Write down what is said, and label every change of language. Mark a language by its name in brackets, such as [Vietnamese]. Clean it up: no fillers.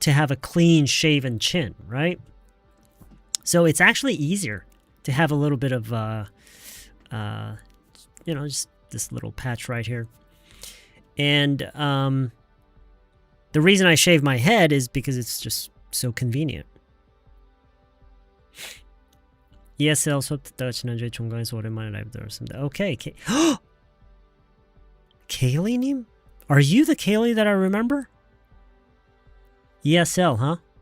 [English] To have a clean shaven chin, right? So it's actually easier to have a little bit of, just this little patch right here. And the reason I shave my head is because it's just so convenient. [Korean] ESL 수업 듣다가 지난주에 종강에서 오랜만에 라이브 들었습니다. [English] Okay. [Korean] Kaylee-님? [English] Are you the Kaylee that I remember? ESL, huh?